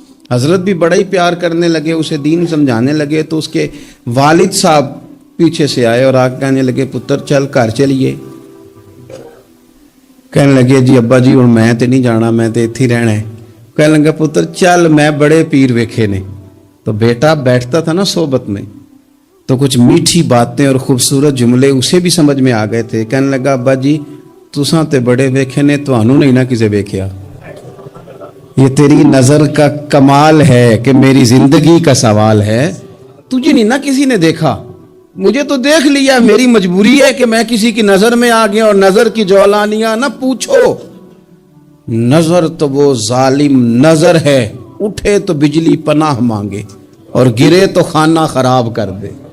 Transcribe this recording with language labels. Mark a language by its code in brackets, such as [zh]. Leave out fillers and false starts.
[ur] حضرت بھی بڑا ہی پیار کرنے لگے، اسے دین سمجھانے لگے. تو اس کے والد صاحب پیچھے سے آئے اور آگے کہنے لگے [pa] پتر چل گھر چلیے. [ur] کہنے لگے جی ابا جی [pa] اور میں تے نہیں جانا، میں تے ایتھے ہی رہنا ہے. کہنے لگا پتر چل میں بڑے پیر ویکھے نے. [ur] تو بیٹا بیٹھتا تھا نا صحبت میں تو کچھ میٹھی باتیں اور خوبصورت جملے اسے بھی سمجھ میں آ گئے تھے. [pa] کہنے لگا ابا جی تساں تے بڑے ویکھے نے، تانوں نہیں نہ کسے ویکھیا. [ur] یہ تیری نظر کا کمال ہے کہ میری زندگی کا سوال ہے. تجھے نہیں نہ کسی نے دیکھا، مجھے تو دیکھ لیا. میری مجبوری ہے کہ میں کسی کی نظر میں آ گیا. اور نظر کی جولانیاں نہ پوچھو. نظر تو وہ ظالم نظر ہے، اٹھے تو بجلی پناہ مانگے اور گرے تو خانہ خراب کر دے.